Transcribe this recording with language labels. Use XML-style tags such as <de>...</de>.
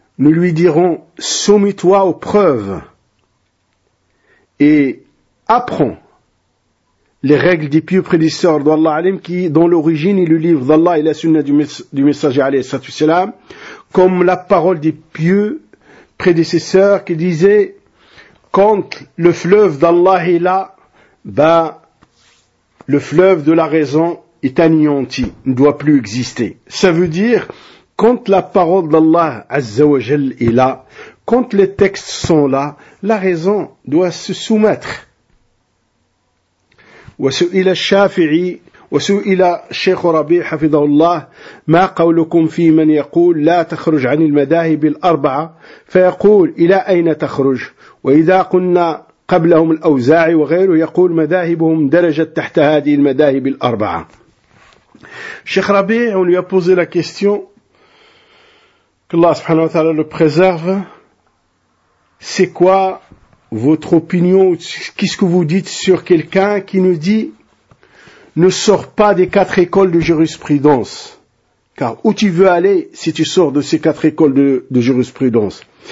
<fr>lui dirons soumis-toi aux preuves et apprends les règles des pieux prédisseurs d'Allah alim qui dont l'origine est le livre d'Allah et la sunna du messager alayhi salatu wasalam, comme la parole des pieux prédécesseurs qui disaient: quand le fleuve d'Allah est là, ben le fleuve de la raison est anéanti, ne doit plus exister. Ça veut dire, quand la parole d'Allah Azza wa Jal est là, quand les textes sont là, la raison doit se soumettre.</fr> <ar>وسئل الشافعي وسئل الشيخ ربيع حفظه الله: ما قولكم في من يقول لا تخرج عن المذاهب الأربعة فيقول إلى أين تخرج؟ وإذا قلنا قبلهم الأوزاعي وغيره يقول مذاهبهم درجة تحت هذه المذاهب الأربعة.</ar> <fr>الشيخ ربيع on lui a posé la question, que Allah subhanahu wa ta'ala le préserve: c'est quoi votre opinion, qu'est-ce que vous dites sur quelqu'un qui nous dit ne sors pas des quatre écoles de jurisprudence, car où tu veux aller si tu sors de ces quatre écoles de jurisprudence?</fr>